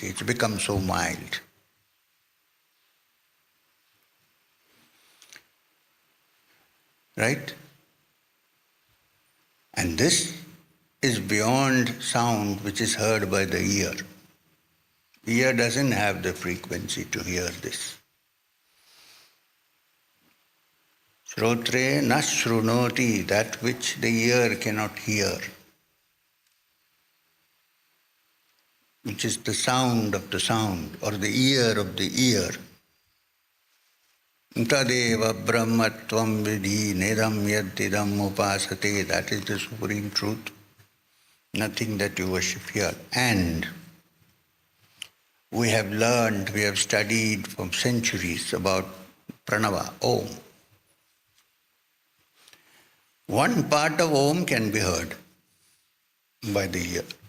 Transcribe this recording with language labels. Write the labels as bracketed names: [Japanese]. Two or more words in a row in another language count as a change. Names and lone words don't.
[English] It's become so mild. Right? And this is beyond sound which is heard by the ear. The ear doesn't have the frequency to hear this. [Sanskrit] श्रोत्रे न शृणोति, [English] that which the ear cannot hear, which is the sound of the sound or the ear of the ear. [Sanskrit] तदेव ब्रह्मत्वं विद्धि नेदं यदिदम् उपासते. [English] That is the supreme truth. Nothing that you worship here. And we have learned, we have studied for centuries about pranava, Om. One part of Om can be heard by the ear.